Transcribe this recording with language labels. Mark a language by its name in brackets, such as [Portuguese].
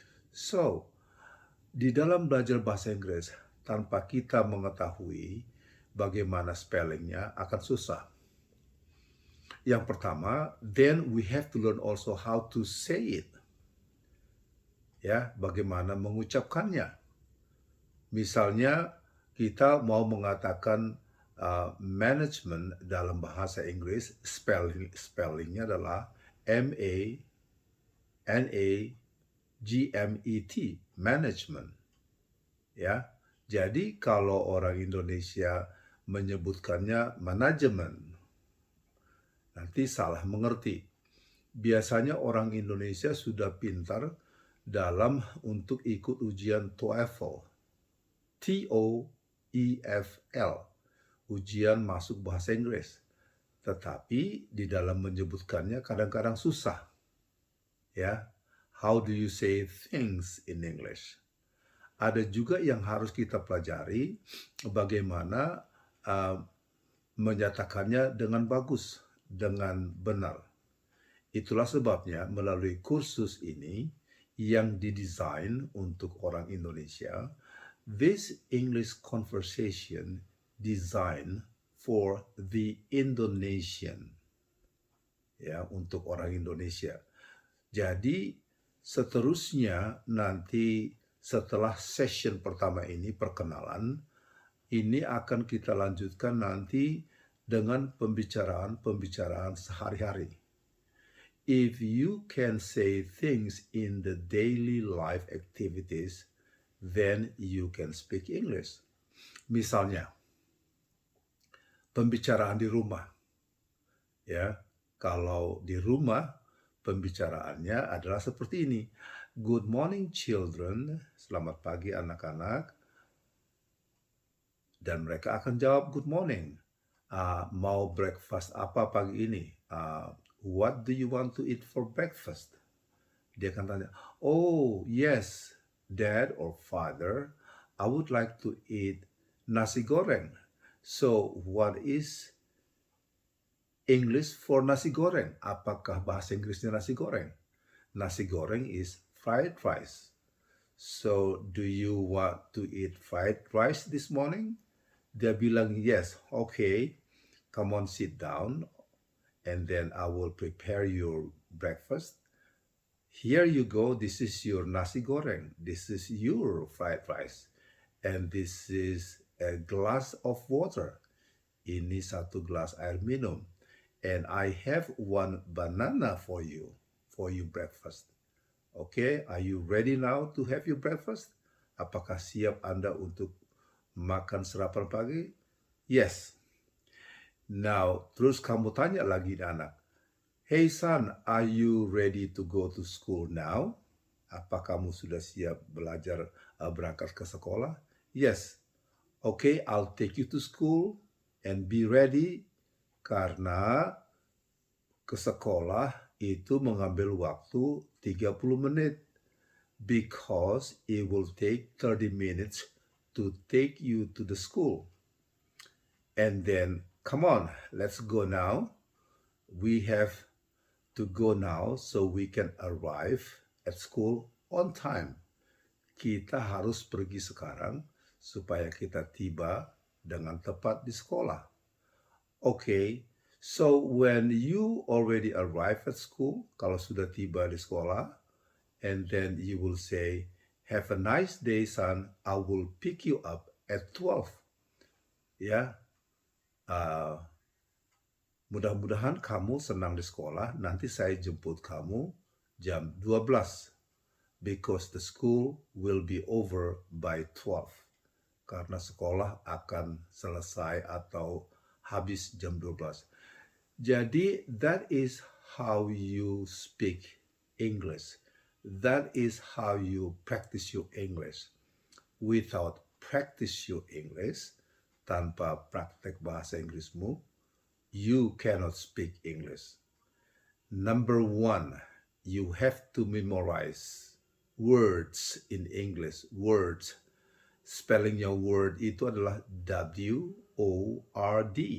[English] So, [Indonesian] di dalam belajar bahasa Inggris, tanpa kita mengetahui bagaimana spellingnya akan susah. Yang pertama, [English] then we have to learn also how to say it. [Indonesian] Ya, bagaimana mengucapkannya. Misalnya kita mau mengatakan management dalam bahasa Inggris, spellingnya adalah M-A-N-A-G-M-E-T, management. Ya, jadi kalau orang Indonesia menyebutkannya manajemen, nanti salah mengerti. Biasanya orang Indonesia sudah pintar dalam untuk ikut ujian TOEFL, TOEFL, ujian masuk bahasa Inggris. Tetapi di dalam menyebutkannya kadang-kadang susah. Ya, [English] how do you say things in English? [Indonesian] Ada juga yang harus kita pelajari bagaimana menyatakannya dengan bagus, dengan benar. Itulah sebabnya melalui kursus ini yang didesain untuk orang Indonesia, [English] this English conversation designed for the Indonesian. [Indonesian] Ya, untuk orang Indonesia. Jadi seterusnya nanti setelah session pertama ini, perkenalan, ini akan kita lanjutkan nanti dengan pembicaraan sehari-hari. [English] If you can say things in the daily life activities, then you can speak English. [Indonesian] Misalnya, pembicaraan di rumah. Ya, kalau di rumah, pembicaraannya adalah seperti ini. [English] Good morning children, [Indonesian] selamat pagi anak-anak. Dan mereka akan jawab [English] good morning. [Indonesian] Mau breakfast apa pagi ini? [English] What do you want to eat for breakfast? [Indonesian] Dia akan tanya, [English] oh yes, dad or father, I would like to eat nasi goreng. So what is English for nasi goreng? [Indonesian] Apakah bahasa Inggrisnya nasi goreng? [English] Nasi goreng is fried rice. So do you want to eat fried rice this morning? [Indonesian] Dia bilang [English] yes, okay, come on sit down and then I will prepare your breakfast. Here you go. This is your nasi goreng. This is your fried rice. And this is a glass of water. [Indonesian] Ini satu gelas air minum. [English] And I have one banana for your breakfast. Okay, are you ready now to have your breakfast? [Indonesian] Apakah siap Anda untuk makan sarapan pagi? [English] Yes. Now, [Indonesian] terus kamu tanya lagi anak, [English] hey son, are you ready to go to school now? [Indonesian] Apa kamu sudah siap belajar berangkat ke sekolah? [English] Yes. Okay, I'll take you to school and be ready [Indonesian] karena ke sekolah itu mengambil waktu 30 menit [English] because it will take 30 minutes to take you to the school. And then, come on, let's go now. We have to go now so we can arrive at school on time. [Indonesian] Kita harus pergi sekarang supaya kita tiba dengan tepat di sekolah. [English] Okay, so when you already arrive at school, [Indonesian] kalau sudah tiba di sekolah, [English] and then you will say, have a nice day, son. I will pick you up at 12. [Indonesian] Ya, mudah-mudahan kamu senang di sekolah. Nanti saya jemput kamu jam 12. [English] Because the school will be over by 12. [Indonesian] Karena sekolah akan selesai atau habis jam 12. Jadi, [English] that is how you speak English. That is how you practice your English. Without practice your English, [Indonesian] tanpa praktek bahasa Inggrismu, [English] you cannot speak English. Number one, you have to memorize words in English. Words. [Indonesian] Spellingnya word itu adalah W-O-R-D.